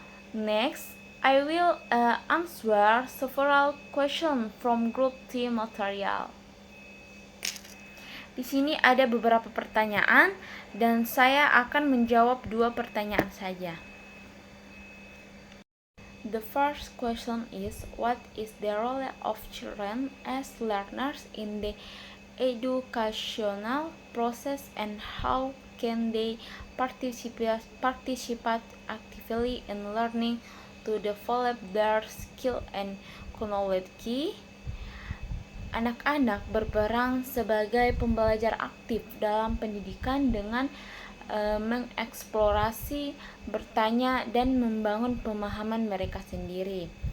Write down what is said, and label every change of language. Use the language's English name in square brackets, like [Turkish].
[English] Next, I will answer several questions from group T material. [Indonesian] Di sini ada beberapa pertanyaan dan saya akan menjawab 2 pertanyaan saja. [English] The first question is, what is the role of children as learners in the educational process and how can they participate actively in learning to develop their skill and knowledge? [Indonesian] Anak-anak berperan sebagai pembelajar aktif dalam pendidikan dengan mengeksplorasi, bertanya, dan membangun pemahaman mereka sendiri.